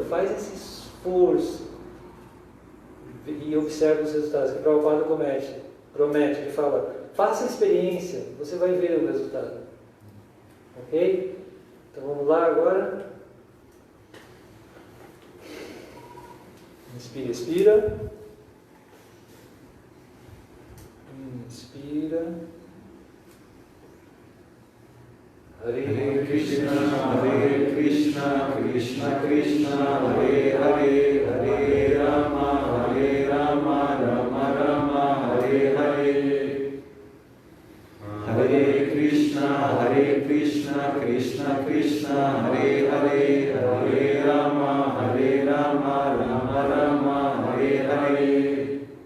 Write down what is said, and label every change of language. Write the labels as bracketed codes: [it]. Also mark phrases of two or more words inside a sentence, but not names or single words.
[pt] Faz esse esforço e observa os resultados que o Prabhupada promete, ele fala, faça a experiência, você vai ver o resultado. Ok? Então vamos lá agora. Inspira, expira. Inspira. [sa] Hare Krishna, Krishna Krishna, Hare Hare, Hare Rama, Rama Rama, Hare Hare. Hare Krishna, Krishna Krishna, Hare Hare, Hare Rama, Rama Rama, Hare Hare.